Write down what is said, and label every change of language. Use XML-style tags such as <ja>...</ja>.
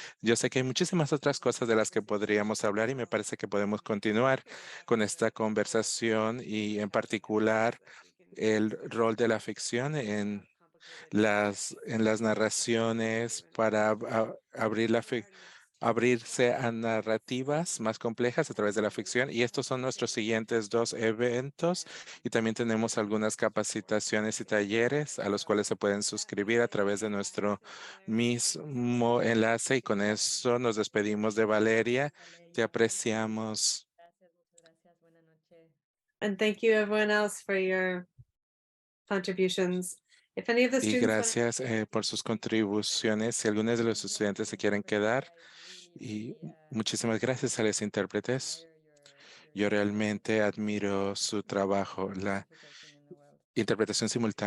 <es>Yo sé que hay muchísimas otras cosas de las que podríamos hablar y me parece que podemos continuar con esta conversación y en particular el rol de la ficción en en las narraciones para abrir abrirse a narrativas más complejas a través de la ficción. Y estos son nuestros siguientes dos eventos. Y también tenemos algunas capacitaciones y talleres a los cuales se pueden suscribir a través de nuestro mismo enlace. Y con eso nos despedimos de Valeria. Te apreciamos. gracias, buenas noches.</es> <en>And thank you everyone else for your contributions. If any of the</en> <es>Y</es> <en>students</en> <es>gracias por sus contribuciones. Si algunos de los estudiantes se quieren quedar, y muchísimas gracias a los intérpretes. Yo realmente admiro su trabajo. La interpretación simultánea debe ser una de las cosas más difíciles en el mundo.</es>